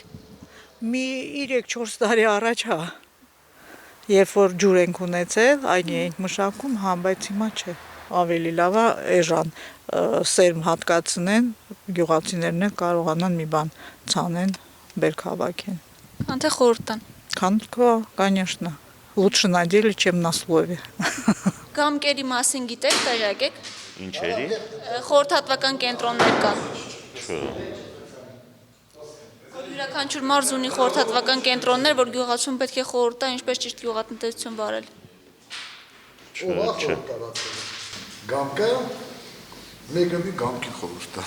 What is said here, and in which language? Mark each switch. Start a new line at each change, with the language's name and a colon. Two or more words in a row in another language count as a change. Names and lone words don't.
Armenian: Մի 3-4 տարի առաջ, հա, երբ որ ջուր ենք ունեցել, այն էինք մշակում, հա, բայց հիմա չէ։ Ավելի լավ է էժան սերմ հատկացնեն, գյուղացիներն էլ կարողանան մի բան ցանեն, բերք հավաքեն։ Քան թե խորհուրդ տան։
Russian: Конечно. Лучше на деле, чем на слове։
Armenian: Գամկերի մասին գիտեք, տեղյակ եք։ Ինչերի։ Խորհրդատվական կենտրոններ կան։ Յուրաքանչյուր մարզ ունի խորհրդատվական կենտրոններ, որ գյուղացուն պետք է խորհուրդ տա, ինչպես ճիշտ գյուղատնտեսություն վարել։ Չէ։ Գամկը մեկը մի գամքի խորհուրդ տա։